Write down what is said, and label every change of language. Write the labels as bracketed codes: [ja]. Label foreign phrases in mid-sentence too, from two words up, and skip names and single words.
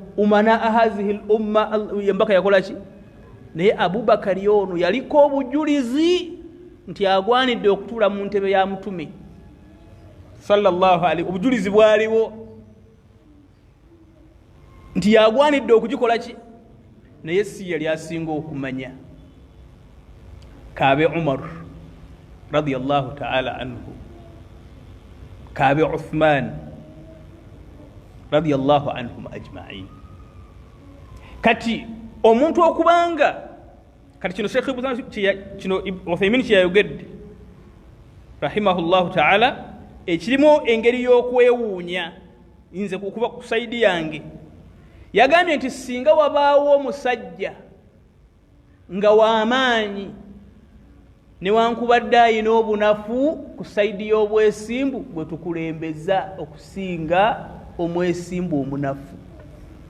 [ar] أمين هذه الأمة [lg] omubaka yakola ki? Naye Abubakari ono yaliko obujulizi nti agwanidde okutuula mu ntebe ya mutume [ar] صلى الله عليه. [lg] Obujulizi bwaliwo nti yagwanidde okugikola ki? Naye si yali asinga okumanya. Kaabe Umar [ar] رضي الله تعالى عنه, [lg] kaabe Uthman [ar] رضي الله عنهم أجمعين. [lg] Kati omuntu okubanga kati kino Sheikh Uthaymin kyeyayogedde [ar] رحمه الله تعالى, [lg] ekirimu engeri y'okwewuunya nze kukuba ku saidi yange. Yagambye nti singa wabaawo omusajja nga w'amaanyi newankubadde ayina obunafu ku saidi y'obwesimbu, gwe tukulembeza okusinga omwesimbu omunafu.